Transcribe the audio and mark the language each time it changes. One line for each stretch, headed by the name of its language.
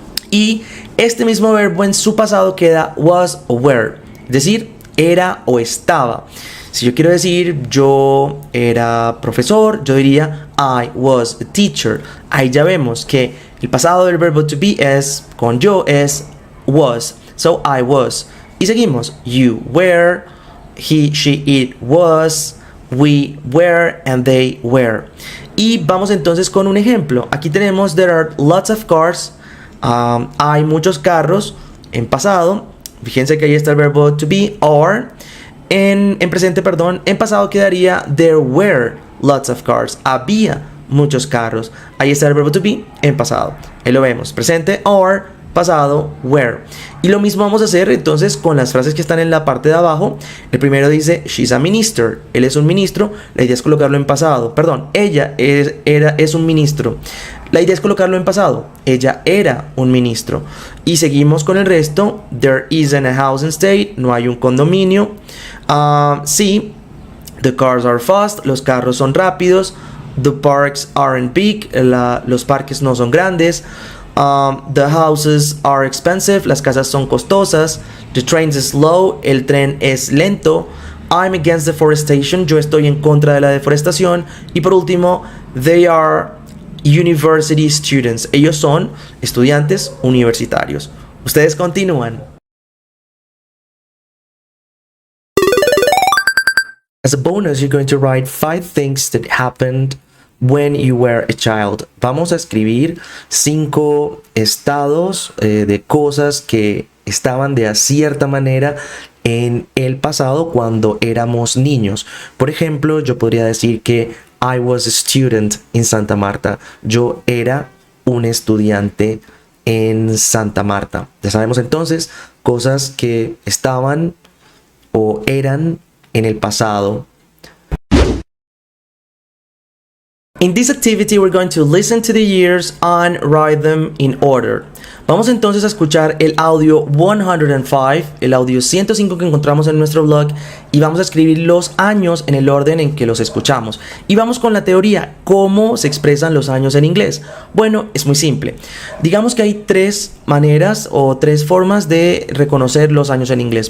Spanish: Y este mismo verbo en su pasado queda was o were, es decir, era o estaba. Si yo quiero decir yo era profesor, yo diría
English: I was a teacher.
Spanish: Ahí ya vemos que el pasado del verbo to be es con yo es was.
English: So I was.
Spanish: Y seguimos.
English: You were, he, she, it was, we were, and they were.
Spanish: Y vamos entonces con un ejemplo. Aquí tenemos
English: there are lots of cars.
Spanish: Hay muchos carros en pasado. Fíjense que ahí está el verbo to be or. En presente, perdón, en pasado quedaría
English: there were lots of cars.
Spanish: Había muchos carros. Ahí está el verbo to be en pasado. Ahí lo vemos. Presente or, pasado were. Y lo mismo vamos a hacer entonces con las frases que están en la parte de abajo. El primero dice
English: she's a minister.
Spanish: Él es un ministro. La idea es colocarlo en pasado. Perdón, ella es un ministro. La idea es colocarlo en pasado. Ella era un ministro. Y seguimos con el resto.
English: There isn't a housing state.
Spanish: No hay un condominio. Sí.
English: The cars are fast.
Spanish: Los carros son rápidos.
English: The parks aren't big.
Spanish: Los parques no son grandes.
English: The houses are expensive.
Spanish: Las casas son costosas.
English: The train is slow.
Spanish: El tren es lento.
English: I'm against deforestation.
Spanish: Yo estoy en contra de la deforestación. Y por último,
English: they are university students.
Spanish: Ellos son estudiantes universitarios. Ustedes continúan.
English: As a bonus, you're going to write 5 things that happened when you were a child.
Spanish: Vamos a escribir 5 estados de cosas que estaban de cierta manera en el pasado cuando éramos niños. Por ejemplo, yo podría decir que
English: I was a student in Santa Marta.
Spanish: Yo era un estudiante en Santa Marta. Ya sabemos entonces cosas que estaban o eran en el pasado.
English: In this activity, we're going to listen to the years and write them in order.
Spanish: Vamos entonces a escuchar el audio 105, el audio 105 que encontramos en nuestro blog, y vamos a escribir los años en el orden en que los escuchamos. Y vamos con la teoría, ¿cómo se expresan los años en inglés? Bueno, es muy simple. Digamos que hay 3 maneras o 3 formas de reconocer los años en inglés.